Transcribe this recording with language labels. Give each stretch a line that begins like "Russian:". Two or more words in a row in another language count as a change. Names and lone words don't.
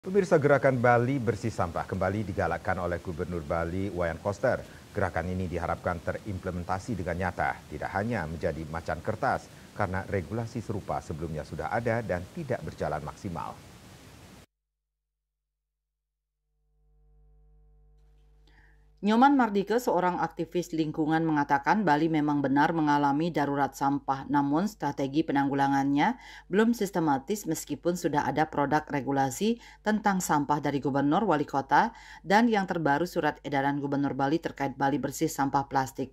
Indonesian: Pemirsa, gerakan Bali Bersih Sampah kembali digalakkan oleh Gubernur Bali Wayan Koster. Gerakan ini diharapkan terimplementasi dengan nyata, tidak hanya menjadi macan kertas, karena regulasi serupa sebelumnya sudah ada dan tidak berjalan maksimal. Nyoman Mardike, seorang aktivis lingkungan, mengatakan Bali memang benar mengalami darurat sampah, namun strategi penanggulangannya belum sistematis meskipun sudah ada produk regulasi tentang sampah dari gubernur, wali kota, dan yang terbaru surat edaran Gubernur Bali terkait Bali Bersih Sampah Plastik.